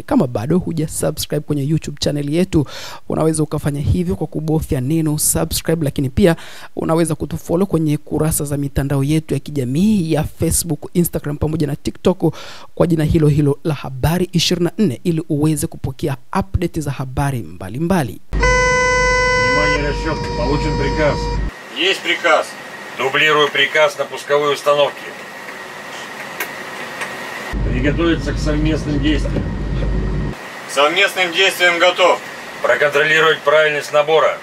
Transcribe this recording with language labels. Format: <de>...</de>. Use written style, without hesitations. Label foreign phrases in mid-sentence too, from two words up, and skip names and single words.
<sw>Kama bado hujasubscribe kwenye YouTube channel yetu, unaweza ukafanya hivyo kwa kubofya neno subscribe, lakini pia unaweza kutufollow kwenye kurasa za mitandao yetu ya kijamii ya Facebook, Instagram pamoja na TikTok kwa jina hilo hilo la Habari 24 ili uweze kupokea update za habari mbalimbali.</sw> <ru>Внимание, расчет. Получен приказ. Есть приказ. Дублирую приказ на пусковой установке. Приготовиться к совместным действиям. К совместным действиям готов. Проконтролировать правильность набора.</ru>